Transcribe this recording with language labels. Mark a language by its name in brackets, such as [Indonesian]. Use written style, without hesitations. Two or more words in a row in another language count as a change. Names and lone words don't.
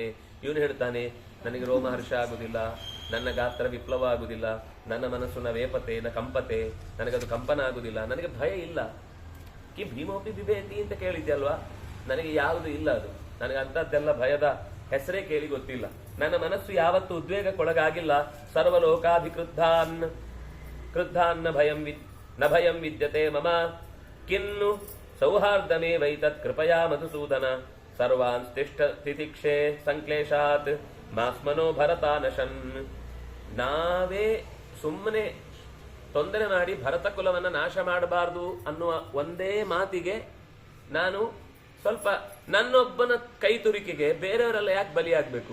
[Kannada] ಇವನು ಹೇಳ್ತಾನೆ ನನಗೆ ರೋಮಹರ್ಷ ಆಗುದಿಲ್ಲ, ನನ್ನ ಗಾತ್ರ ವಿಪ್ಲವ ಆಗುದಿಲ್ಲ, ನನ್ನ ಮನಸ್ಸು [Sanskrit] ನ ವೇಪತೆ ನ ಕಂಪತೆ, [Kannada] ನನಗದು ಕಂಪನ ಆಗುದಿಲ್ಲ, ನನಗೆ ಭಯ ಇಲ್ಲ. [Sanskrit] ಕಿ ಭೀಮೋಪಿ ಬಿಭೇತಿ [Kannada] ಅಂತ ಕೇಳಿದ್ಯಲ್ವಾ, ನನಗೆ ಯಾವುದು ಇಲ್ಲ. ಅದು ನನಗೆ ಅಂತದ್ದೆಲ್ಲ ಭಯದ ಹೆಸರೇ ಕೇಳಿ ಗೊತ್ತಿಲ್ಲ. ನನ್ನ ಮನಸ್ಸು ಯಾವತ್ತು ಉದ್ವೇಗಕ್ಕೊಳಗಾಗಿಲ್ಲ. [Sanskrit] ಸರ್ವಲೋಕಾಭಿಕೃದ್ಧಾನ್ ನ ಭಯಂ ವಿದ್ಯತೆ ಮಮ ಕಿನ್ನು ಸೌಹಾರ್ದಮೇ ವೈತತ್ ಕೃಪಯಾ ಮಧುಸೂದನ ಸರ್ವಾನ್ ತಿತಿಕ್ಷೆ ಸಂಕ್ಲೇಶಾತ್ ಮಾಸ್ಮನೋ ಭರತಾನಶನ್. [Kannada] ನಾವೇ ಸುಮ್ಮನೆ ತೊಂದರೆ ಮಾಡಿ ಭರತ ಕುಲವನ್ನ ನಾಶ ಮಾಡಬಾರದು ಅನ್ನುವ ಒಂದೇ ಮಾತಿಗೆ ನಾನು ಸ್ವಲ್ಪ ನನ್ನೊಬ್ಬನ ಕೈ ತುರಿಕೆಗೆ ಬೇರೆಯವರೆಲ್ಲ ಯಾಕೆ ಬಲಿಯಾಗಬೇಕು?